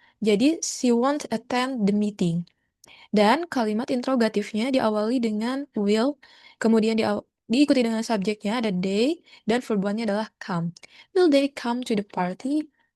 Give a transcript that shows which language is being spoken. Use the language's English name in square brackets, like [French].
[English] Jadi, she won't attend the meeting. [Indonesian] Dan kalimat interrogatifnya diawali dengan will, kemudian diikuti dengan subjeknya ada they, dan verb one-nya adalah come. [English] Will they come to the party?